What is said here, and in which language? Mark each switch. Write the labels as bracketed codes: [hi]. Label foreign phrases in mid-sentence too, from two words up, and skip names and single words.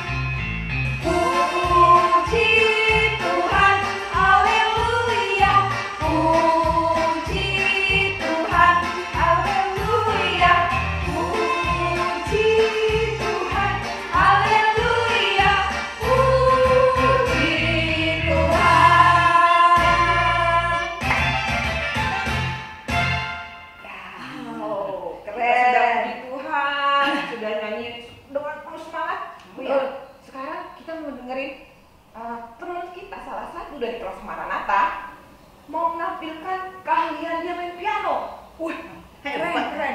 [id] Puji Tuhan, haleluya, puji Tuhan, haleluya, puji Tuhan, haleluya, puji Tuhan. Wow, Keren. kita sudah puji Tuhan, sudah nyanyi dengan penuh semangat. Betul. Sekarang kita mau dengerin teman kita, salah satu dari kelas Maranatha, mau menampilkan keahlian dia main piano. Wih, keren.